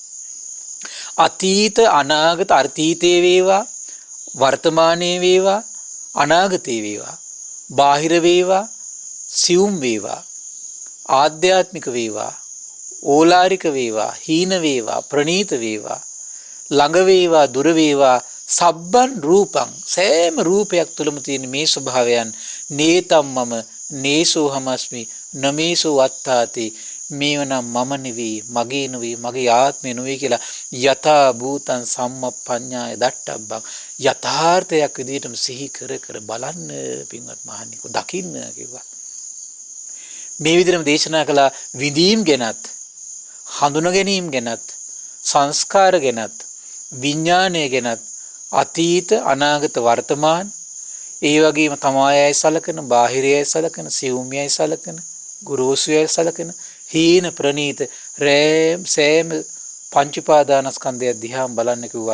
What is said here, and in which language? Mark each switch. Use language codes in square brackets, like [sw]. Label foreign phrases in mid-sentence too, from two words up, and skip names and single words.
[si] අතීත අනාගත අතීතේ වේවා වර්තමානයේ වේවා අනාගතේ වේවා බාහිර වේවා සියුම් වේවා ආධ්‍යාත්මික වේවා ඕලාරික වේවා හීන වේවා ප්‍රනීත වේවා ළඟ වේවා දුර වේවා [pi] සබ්බන් රූපං [si] සෑම රූපයක් තුළම තියෙන මේ ස්වභාවයන් [pi] නේතම්මම නේසෝ හමස්මි නමේසෝ අත්තාති [si] මේවනම් මම නෙවෙයි මගේ නෙවෙයි මගේ ආත්මය නෙවෙයි කියලා [pi] යථා භූතං සම්මප්පඤ්ඤාය දට්ඨබ්බං [si] යථාර්ථයක් විදිහටම සිහි කර බලන්න පින්වත් මහණිකෝ දකින්න කිව්වා. මේ විදිහටම දේශනා කළා විදීම් ගැනත් හඳුනා ගැනීම ගැනත් සංස්කාර ගැනත් විඥානය ගැනත් අතීත අනාගත වර්තමාන ඒ වගේම තමායයි සලකන බාහිරයයි සලකන සියුම්යයි සලකන ගුරුසුයයි සලකන හීන ප්‍රනීත සෑම පංච උපාදානස්කන්ධය දිහා බලන්න කිව්වා.